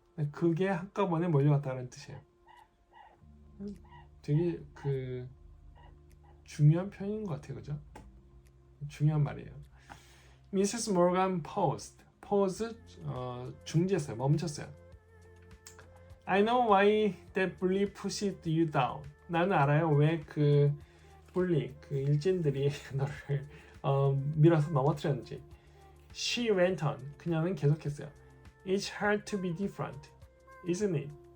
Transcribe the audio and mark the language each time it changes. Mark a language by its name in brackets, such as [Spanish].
[Korean] 그게 한꺼번에 몰려왔다는 뜻이에요. 되게 그 중요한 표현인 것 같아요, 그죠? 중요한 말이에요. [English] Mrs. Morgan paused. [Korean] pause 중지했어요. 멈췄어요. [English] I know why that bully pushed you down. [Korean] 나는 알아요 왜 그 bully 그 일진들이 너를 밀어서 넘어뜨렸는지. [English] She went on. [Korean] 그녀는 계속했어요. [English] It's hard to be different, isn't it?